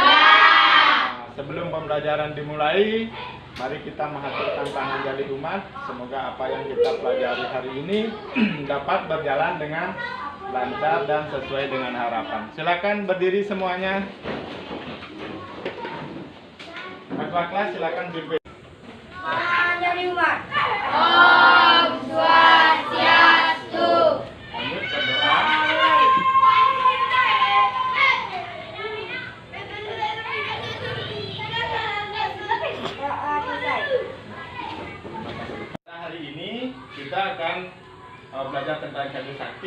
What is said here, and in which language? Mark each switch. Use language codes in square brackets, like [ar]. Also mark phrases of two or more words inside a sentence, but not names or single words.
[id] Sebelum pembelajaran dimulai, mari kita mengaturkan tangan jali umat. Semoga apa yang kita pelajari hari ini dapat berjalan dengan lancar dan sesuai dengan harapan. Silakan berdiri semuanya. Ketua kelas silakan pimpin. Tangan jali umat. Om Swastiastu. Lanjut berdoa. Hari ini kita akan belajar tentang Cadu Sakti.